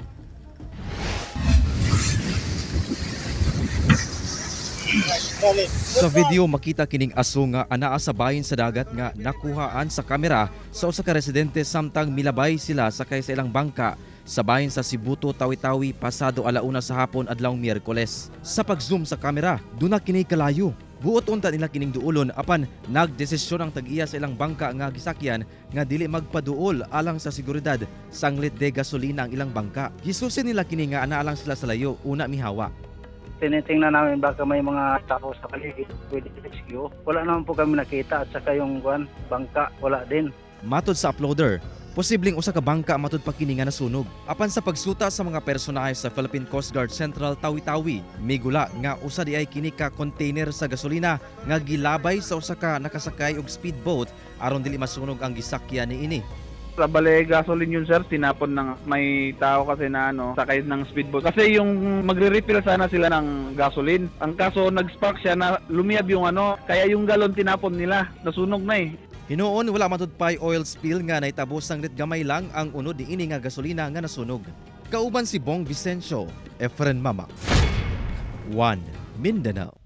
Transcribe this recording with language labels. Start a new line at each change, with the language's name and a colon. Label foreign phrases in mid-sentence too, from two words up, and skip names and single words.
Cebuano: Sa video makita kining aso nga anaa sa bahin sa dagat nga nakuhaan sa kamera sa usa ka residente samtang milabay sila sakay sa ilang bangka sa bahin sa Sibuto, Tawi-Tawi pasado alauna sa hapon adlawng Miyerkules. Sa pag-zoom sa kamera, duna kini kalayo. Buot unta nila kining duolon apan nagdesisyon ang tag-iya sa ilang bangka nga gisakyan nga dili magpaduol alang sa seguridad sanglit de gasolina ang ilang bangka. Gisusin nila kini nga anaa lang sila sa layo una mihawa.
Filipino: Tinitingnan namin baka may mga tao sa paligid pwede rescue. Wala naman po kami nakita at saka yung bangka wala din.
Cebuano: Matod sa uploader, posibleng usa ka bangka matud pa kini nga nasunog. Apan sa pagsuta sa mga personahe sa Philippine Coast Guard Central Tawi-Tawi, migula nga usa di ay kini ka container sa gasolina nga gilabay sa usa ka nakasakay og speedboat aron dili masunog ang gisakyan niini.
Filipino: Sa bale gasoline yun sir, tinapon ng may tao kasi na sakay ng speedboat. Kasi yung magre-refill sana sila ng gasoline. Ang kaso nag-spark siya na lumiyab yung kaya yung galon tinapon nila, nasunog na eh.
Cebuano: Hinuon wala matud pay oil spill nga nahitabo sanglit gamay lang ang unod diini nga gasolina nga nasunog. Kauban si Bong Vicencio, Efren Mamak, 1 Mindanao.